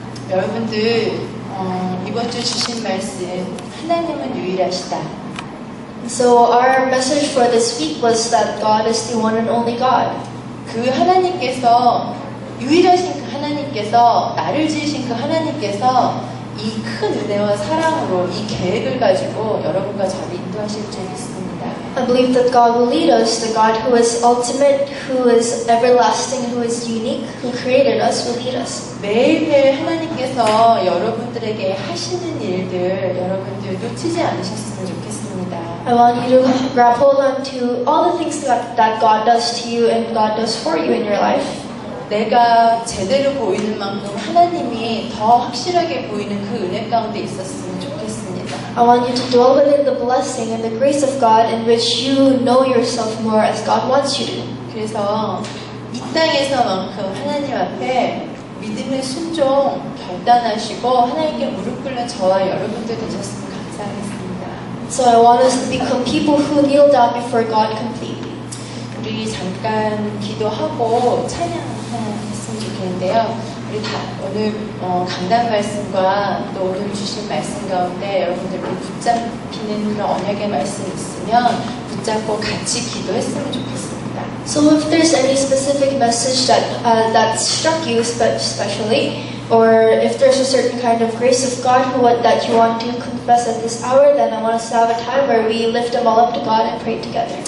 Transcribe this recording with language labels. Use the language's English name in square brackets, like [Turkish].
[Korean] 여러분들 이번 주 주신 말씀 하나님은 유일하시다. [English] So our message for this week was that God is the one and only God. [Korean] 그 하나님께서 유일하신 그 하나님께서 나를 지으신 그 하나님께서 이 큰 은혜와 사랑으로 이 계획을 가지고 여러분과 저를 인도하실 줄 믿습니다. [English] I believe that God will lead us, the God who is ultimate, who is everlasting, who is unique, who created us, will lead us. [Korean] 매일매일 하나님께서 여러분들에게 하시는 일들 여러분들 놓치지 않으셨으면 좋겠습니다. [English] I want you to grab hold on to all the things that God does to you and God does for you in your life. [Korean] 내가 제대로 보이는 만큼 하나님이 더 확실하게 보이는 그 은혜 가운데 있었으면 좋겠습니다. [English] I want you to dwell within the blessing and the grace of God in which you know yourself more as God wants you to. [Korean] 그래서 이 땅에서만큼 하나님 앞에 믿음의 순종 결단하시고 하나님께 무릎 꿇는 저와 여러분들 되셨으면 감사하겠습니다. [English] So I want us to become people who kneel down before God completely. [Korean] 우리 잠깐 기도하고 찬양했으면 좋겠는데요. 우리 다 오늘 강단 말씀과 또 오늘 주신 말씀 가운데 여러분들 붙잡히는 그런 언약의 말씀 있으면 붙잡고 같이 기도했으면 좋겠습니다. [English] So if there's any specific message that struck you especially, or if there's a certain kind of grace of God that you want to confess at this hour, then I want us to have a time where we lift them all up to God and pray together.